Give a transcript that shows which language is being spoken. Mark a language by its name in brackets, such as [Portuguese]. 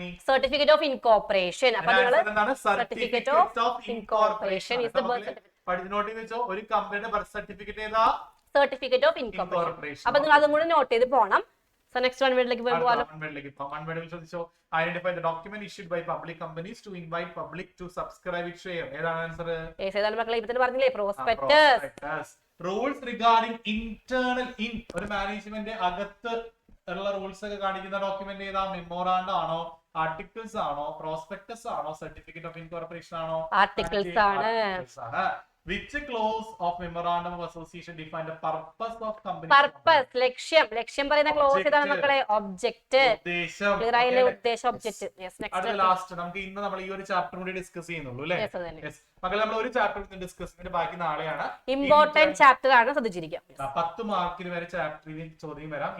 [English] Certificate of incorporation. [Malayalam] അപ്പൊ നിങ്ങൾ [English] Certificate of incorporation is the birth certificate. [Malayalam] ഒരു കമ്പനിയുടെ ബർത്ത് സർട്ടിഫിക്കറ്റ് ഏതാ? Certificate of incorporation. അപ്പൊ നിങ്ങൾ അതും കൂടെ നോട്ട് ചെയ്ത് പോകണം. [English] So next one word like one word will so identify the document issued by public companies to invite public to subscribe its share. [Malayalam] ഏതാണ് ആൻസർ? ഏതാണ് മക്കളെ? ഇപ്പോ പറഞ്ഞില്ലേ പ്രോസ്പെക്ടസ്. [English] rules regarding internal [Malayalam] ഒരു മാനേജ്മെന്റ് അകത്ത് ഉള്ള റൂൾസ് ഒക്കെ കാണിക്കുന്ന ഡോക്യുമെന്റ് ഏതാ? മെമ്മോറാണ്ടം ആണോ, ആർട്ടിക്കിൾസ് ആണോ, പ്രോസ്പെക്ടസ് ആണോ, സർട്ടിഫിക്കറ്റ് ഓഫ് ഇൻകോർപ്പറേഷൻ ആണോ? ആർട്ടിക്കിൾസ് ആണ്. [English] Which clause of memorandum of association define the purpose of company? [Malayalam] Purpose, ലക്ഷ്യം പറയുന്ന ക്ലോസ് ഏതാണ് മക്കളെ? ഒബ്ജക്റ്റ്. ക്ലിയർ ആയില്ലേ? ഉദ്ദേശം, ഒബ്ജക്റ്റ്. യെസ്. നെക്സ്റ്റ് ലാസ്റ്റ് നമുക്ക് ഇന്ന് നമ്മൾ ഈ ഒരു ചാപ്റ്റർ കൂടി ഡിസ്കസ് ചെയ്യുന്നുള്ളൂ അല്ലേ? യെസ്. മക്കളെ നമ്മൾ ഒരു ചാപ്റ്റർ ഡിസ്കസ് ചെയ്തിട്ട് ബാക്കി നാളെയാണ്. ഇമ്പോർട്ടന്റ് ചാപ്റ്റർ ആണ്, ശ്രദ്ധിച്ചിരിക്കുക. 10 മാർക്കിന് വരെ ചാപ്റ്ററിൽ ചോദ്യം വരാം.